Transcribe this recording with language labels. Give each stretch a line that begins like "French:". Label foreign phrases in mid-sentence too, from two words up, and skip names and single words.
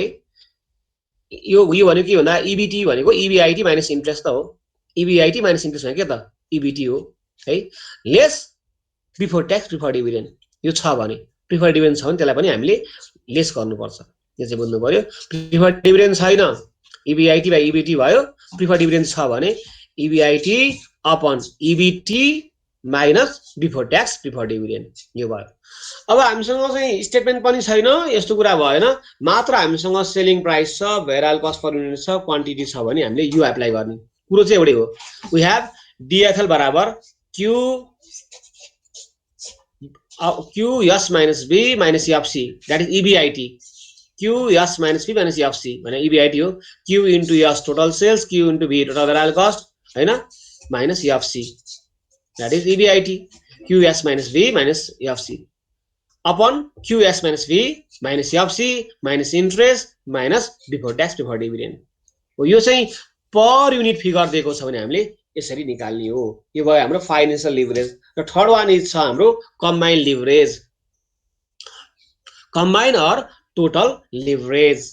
Nepali: यो भनेको के भन्दा EBT भनेको
English: EBIT minus interest
Nepali: त हो,
English: EBIT minus interest
Nepali: भनेको के त EBT हो है।
English: less before tax preferred dividend
Nepali: यो छ भने,
English: preferred dividend
Nepali: छ भने त्यसलाई पनि हामीले लेस गर्नुपर्छ, यो चाहिँ बुझ्नु पर्यो।
English: preferred dividend
Nepali: छैन
English: EBIT by EBT
Nepali: भयो,
English: preferred dividend
Nepali: छ भने
English: EBIT upon EBT minus before tax preferred dividend
Nepali: यो भयो। अब हामीसँग चाहिँ स्टेटमेन्ट पनि छैन, यस्तो कुरा भएन, मात्र हामीसँग
English: selling price
Nepali: छ,
English: variable cost per unit
Nepali: छ, क्वान्टिटी छ भने हामीले यो एप्लाई गर्ने कुरो चाहिँ एउटै हो।
English: we have DFL बराबर QS minus B minus FC that is EBIT. QS minus B minus FC
Nepali: भने EBIT हो।
English: Q into S total sales, Q into B total variable cost हैन minus FC that is EBIT. QS minus B minus FC upon QS minus B minus FC minus interest minus before tax preferred dividend हो।
Nepali: यो चाहिँ
English: per unit figure
Nepali: दिएको छ भने हामीले यसरी निकाल्ने हो। यो भयो हाम्रो
English: financial leverage.
Nepali: र
English: third one is
Nepali: छ हाम्रो
English: combined leverage, combined or total leverage.